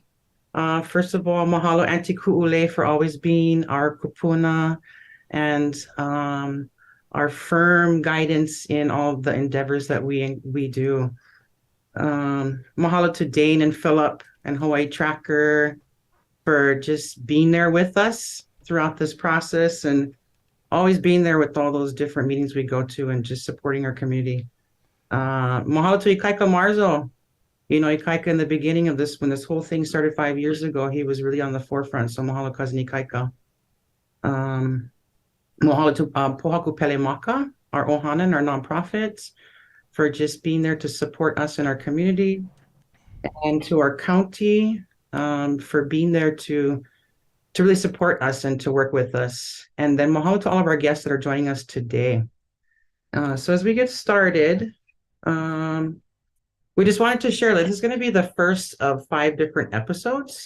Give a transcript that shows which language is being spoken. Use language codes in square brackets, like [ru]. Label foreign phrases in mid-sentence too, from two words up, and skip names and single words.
[en] First of all, mahalo Auntie Ku'ulei for always being our kupuna and our firm guidance in all the endeavors that we do. Mahalo to Dane and Philip and Hawaii Tracker for just being there with us throughout this process and always being there with all those different meetings we go to and just supporting our community. Mahalo to Ikaika Marzo. Ikaika in the beginning of this, when this whole thing started 5 years ago, he was really on the forefront. So mahalo cousin Ikaika. Mahalo to Pōhaku Pelemaka, our ohana and our nonprofits, for just being there to support us in our community, and to our county for being there to really support us and to work with us. And then mahalo to all of our guests that are joining us today. So as we get started, we just wanted to share that this is going to be the first of 5 different episodes.